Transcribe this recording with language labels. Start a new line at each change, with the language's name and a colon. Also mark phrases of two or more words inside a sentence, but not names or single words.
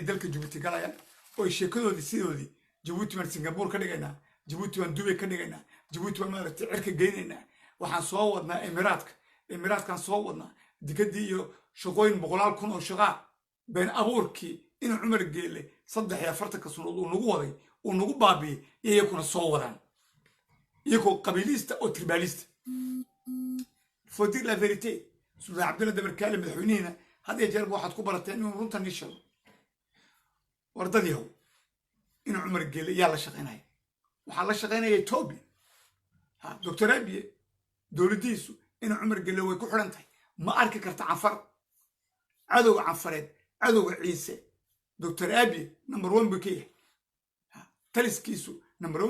Somali: dalka jabuuti galayaan oo ay sheekadoodii sidoodii jabuuti baan singabuur ka dhigaynaa jabuuti baan dubay ka dhigaynaa jabuuti baan maaragtay cirka geynaynaa waxaan soo wadnaa emiraadkaan soo wadnaa dikadii iyo shaqooyin 100 kun oo shaqaa been abuurkii inuu cumar geelle 43 sanadood uu nagu waday uu nagu baabiyey iyakuna soo wadaan iyagoo qabiilista oo tribaalista
French: faut dire la vérité
Somali: sultan cabdalla dabarkaale madaxweynihiina had iyo jeerba waxaad ku barateen inuu runtan ii sheego wardad yahow inuu cumar geelle yaa la shaqaynaya waxaa la shaqaynaya etoobiya doctor abiye dowladdiisu inuu cumar geelle way ku xidhan tahay ma arki karta canfar cadowga canfareed cadowga ciise doctor abiye number 1 buu ka yahay taliskiisu number 1